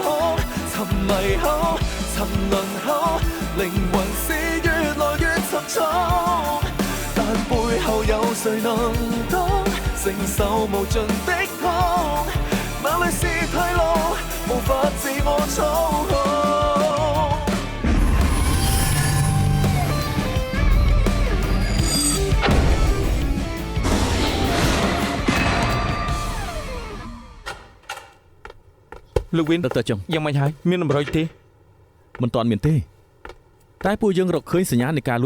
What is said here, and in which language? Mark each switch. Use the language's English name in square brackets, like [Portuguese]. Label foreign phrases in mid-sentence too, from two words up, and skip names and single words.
[Chinese] 沉迷後、沉淪後，靈魂是越來越沉重。但背後有誰能當承受無盡的痛？哪裏是退路？無法自我操控。 [Khmer] លោកវិនដុកទ័រចុងយ៉ាងម៉េចហើយមានតម្រុយទេមិនទាន់មានទេតែពួកយើងរកឃើញសញ្ញានៃការលួច